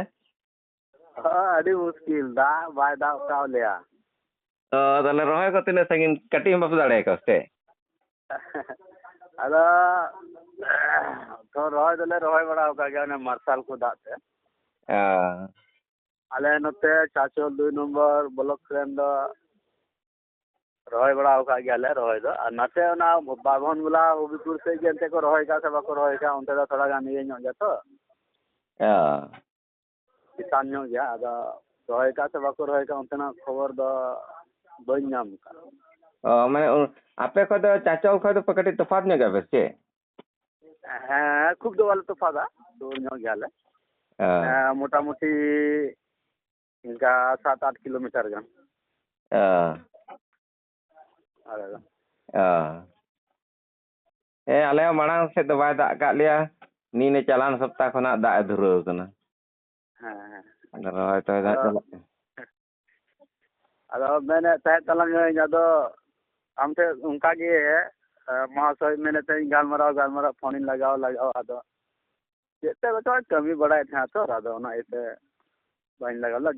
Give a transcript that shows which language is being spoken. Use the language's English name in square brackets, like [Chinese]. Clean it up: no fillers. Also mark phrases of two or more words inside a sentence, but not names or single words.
[Santali] ᱟᱹᱰᱤ ᱢᱩᱥᱠᱤᱞ ᱫᱟᱜ ᱵᱟᱭ ᱫᱟᱜ ᱠᱟᱣ ᱞᱮᱭᱟ᱾ ᱛᱚ ᱛᱟᱦᱞᱮ ᱨᱚᱦᱚᱭ ᱠᱚ ᱛᱤᱱᱟᱹᱜ ᱥᱟᱺᱜᱤᱧ ᱠᱟᱹᱴᱤᱡ ᱦᱚᱸ ᱵᱟᱯᱮ ᱫᱟᱲᱮᱭᱟᱠᱚ ᱥᱮ? ᱟᱫᱚ ᱨᱚᱦᱚᱭ ᱫᱚᱞᱮ ᱨᱚᱦᱚᱭ ᱵᱟᱲᱟ ᱟᱠᱟᱫ ᱜᱮᱭᱟ ᱚᱱᱮ ᱢᱟᱨᱥᱟᱞ ᱠᱚ ᱫᱟᱜ ᱛᱮ᱾ ᱟᱞᱮ ᱱᱚᱛᱮ ᱪᱟᱪᱚᱞ 2 [English] number block [Santali] ᱨᱮᱱ ᱫᱚ ᱨᱚᱦᱚᱭ ᱵᱟᱲᱟ ᱟᱠᱟᱫ ᱜᱮᱭᱟᱞᱮ ᱨᱚᱦᱚᱭ ᱫᱚ, ᱟᱨ ᱱᱟᱛᱮ ᱚᱱᱟ ᱵᱟᱵᱷᱚᱱ ᱜᱚᱞᱟ ᱦᱚᱵᱤᱯᱩᱨ ᱥᱮᱫ ᱜᱮ ᱚᱱᱛᱮ ᱠᱚ ᱨᱚᱦᱚᱭ ᱠᱟᱜ ᱥᱮ ᱵᱟᱠᱚ ᱨᱚᱦᱚᱭ ᱠᱟᱜ ᱚᱱᱛᱮ ᱫᱚ ᱛᱷᱚᱲᱟ ᱜᱟᱱ ᱤᱭᱟᱹ ᱧᱚᱜ ᱜᱮᱭᱟ ᱛᱚ ᱪᱮᱛᱟᱱ ᱧᱚᱜ ᱜᱮᱭᱟ, ᱟᱫᱚ ᱨᱚᱦᱚᱭ ᱠᱟᱜ ᱥᱮ ᱵᱟᱠᱚ ᱨᱚᱦᱚᱭ ᱠᱟᱜ ᱚᱱᱛᱮᱱᱟᱜ ᱠᱷᱚᱵᱚᱨ ᱫᱚ ᱵᱟᱹᱧ ᱧᱟᱢ ᱟᱠᱟᱫᱟ᱾ ᱢᱟᱱᱮ ᱟᱯᱮ ᱠᱷᱚᱡ ᱫᱚ ᱪᱟᱪᱚᱞ ᱠᱷᱚᱡ ᱫᱚ ᱠᱟᱹᱴᱤᱡ ᱛᱚᱯᱷᱟᱛ ᱧᱚᱜ ᱜᱮᱭᱟ ᱯᱮ ᱥᱮ? ᱦᱮᱸ ᱠᱷᱩᱵ ᱫᱚ ᱵᱟᱞᱮ ᱛᱚᱯᱷᱟᱛᱟ, ᱥᱩᱨ ᱧᱚᱜ ᱜᱮᱭᱟᱞᱮ ᱢᱳᱴᱟᱢᱩᱴᱤ ᱤᱱᱠᱟ 7-8 কিলোমিটার গান। ᱟᱞᱮ ᱫᱚ ᱦᱮᱸ ᱟᱞᱮ ᱦᱚᱸ ᱢᱟᱲᱟᱝ ᱥᱮᱫ ᱫᱚ ᱵᱟᱭ ᱫᱟᱜ ᱟᱠᱟᱫ ᱞᱮᱭᱟ, ᱱᱤᱭᱟᱹ ᱪᱟᱞᱟᱣᱮᱱ ᱥᱚᱯᱛᱟᱦ ᱠᱷᱚᱱᱟᱜ ᱫᱟᱜ ᱮ ᱫᱷᱩᱨᱟᱹᱣ ᱟᱠᱟᱱᱟ। ᱦᱮᱸ ᱟᱫᱚ ᱨᱚᱦᱚᱭ ᱛᱚᱭ ᱫᱟᱜ ᱪᱟᱞᱟᱜ ᱠᱟᱱᱟ। ᱟᱫᱚ ᱢᱮᱱᱮᱫ ᱛᱟᱦᱮᱸ ᱛᱟᱞᱟᱝᱟᱹᱧ ᱟᱫᱚ ᱟᱢ ᱴᱷᱮᱱ ᱚᱱᱠᱟᱜᱮ ᱢᱚᱦᱟᱥᱚᱭ ᱢᱮᱱᱮᱫ ᱛᱟᱦᱮᱸᱧ ᱜᱟᱞᱢᱟᱨᱟᱣ ᱯᱷᱳᱱᱤᱧ ᱞᱟᱜᱟᱣ ᱟᱫᱚ ᱪᱮᱫ ᱛᱮ ᱵᱟᱪᱚ ᱠᱟᱹᱢᱤ ᱵᱟᱲᱟᱭᱮᱫ ᱛᱟᱦᱮᱸ ᱛᱚ, ᱟᱫᱚ ᱚᱱᱟ ᱤᱭᱟᱹᱛᱮ ᱵᱟᱹᱧ ᱞᱟᱜᱟᱣ ᱞᱮᱫᱟ।